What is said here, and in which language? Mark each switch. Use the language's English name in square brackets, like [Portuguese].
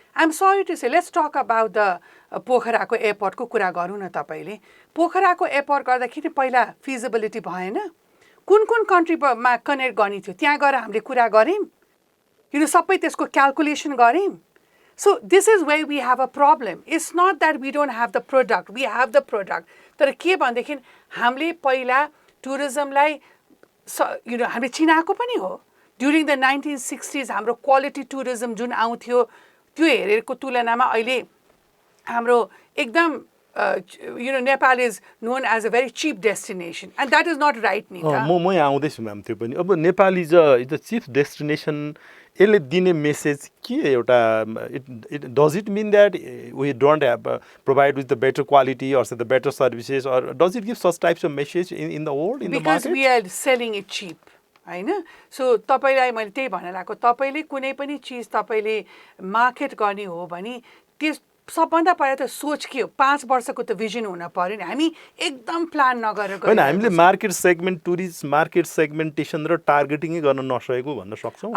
[English] I'm sorry to say, let's talk about the [Nepali] पोखराको एयरपोर्टको कुरा गरौँ न तपाईले पोखराको एयरपोर्ट गर्दाखेरि पहिला फिजिबिलिटी भएन कुन कन्ट्रीमा कनेक्ट गर्ने थियो त्यहाँ गएर हामीले कुरा गर्यौं सबै त्यसको क्याल्कुलेसन गर्यौं [English] so this is where we have a problem it's not that we don't have the product [Nepali] we have the product तर के भन्देखि हामीले पहिला टुरिज्मलाई हामीले चिनाएको पनि हो ड्युरिङ द 1960s हाम्रो क्वालिटी टुरिज्म जुन आउँथ्यो त्यो हेरेको तुलनामा अहिले हाम्रो एकदम [English] Nepal is known as a very cheap destination and that is not right Nita. [Nepali] म आउँदैछु म्याम त्यो पनि अब [English] Nepal is a cheap destination [Nepali] यसले दिने मेसेज के एउटा [English] does it mean that we don't have provide with the better quality or the better services or does it give such types of message in the world in because the market we are selling it cheap [Nepali] हैन so तपाईलाई मैले त्यही भन्न लागेको तपाईले कुनै पनि चीज तपाईले मार्केट गर्ने हो भने त्यस सबभन्दा पहिला त सोच के हो 5 वर्षको त भिजन हुन पर्यो नि हामी एकदम प्लान नगरेर हैन हामीले मार्केट सेगमेन्ट टुरिस्ट मार्केट सेगमेन्टेसन र टार्गेटिङ गर्न नसकेको भन्न सक्छौं